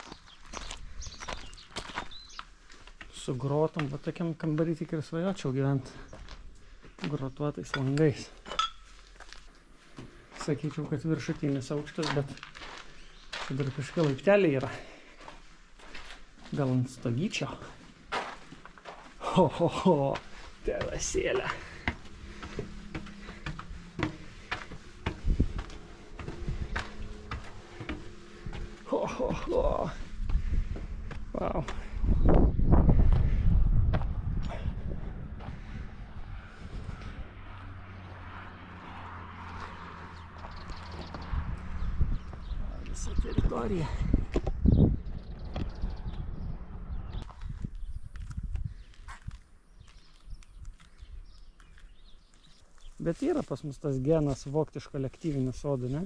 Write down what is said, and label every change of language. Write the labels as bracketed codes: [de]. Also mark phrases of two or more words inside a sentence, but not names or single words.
[lt] Su grotom, va tokiam kambarį tik ir svajočiau gyventi. Grotuotais langais. Sakyčiau, kad viršutinis aukštas, bet čia dar kažkokie laipteliai yra. Gal ant stogyčio. Ho, ho, ho, terasėlė. Ho, ho, ho. Wow. Visa teritorija. Bet yra pas mus tas genas vogti iš kolektyvinių sodų, ne?